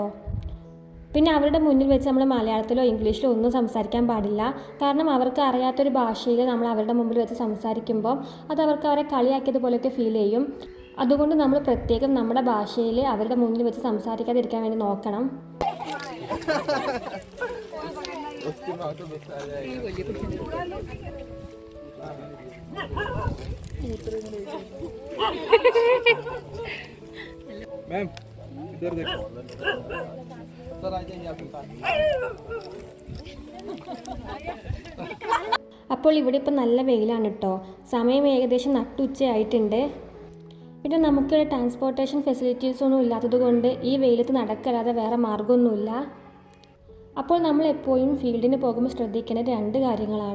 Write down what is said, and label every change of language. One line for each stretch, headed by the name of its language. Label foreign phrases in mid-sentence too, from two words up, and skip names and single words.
Malayalam: പിന്നെ അവരുടെ മുന്നിൽ വെച്ച് നമ്മൾ മലയാളത്തിലോ ഇംഗ്ലീഷിലോ ഒന്നും സംസാരിക്കാൻ പാടില്ല. കാരണം അവർക്ക് അറിയാത്തൊരു ഭാഷയിൽ നമ്മൾ അവരുടെ മുമ്പിൽ വെച്ച് സംസാരിക്കുമ്പോൾ അത് അവർക്ക് അവരെ കളിയാക്കിയതുപോലെയൊക്കെ ഫീൽ ചെയ്യും. അതുകൊണ്ട് നമ്മൾ പ്രത്യേകം നമ്മുടെ ഭാഷയിൽ അവരുടെ മുന്നിൽ വെച്ച് സംസാരിക്കാതിരിക്കാൻ വേണ്ടി നോക്കണം.
Hindi: मैम इधर देखो सर आ जाइए आपके पास.
Malayalam: അപ്പോൾ ഇവിടെ ഇപ്പോൾ നല്ല വെയിലാണ് കേട്ടോ. സമയം ഏകദേശം നട്ടുച്ചയായിട്ടുണ്ട്. പിന്നെ നമുക്ക്
English: transportation facilities
Malayalam: ഒന്നും ഇല്ലാത്തത് കൊണ്ട് ഈ വെയിലത്ത് നടക്കല്ലാതെ വേറെ മാർഗ്ഗമൊന്നുമില്ല. അപ്പോൾ നമ്മൾ എപ്പോഴും ഫീൽഡിന് പോകുമ്പോൾ ശ്രദ്ധിക്കേണ്ട 2 കാര്യങ്ങളാണ്.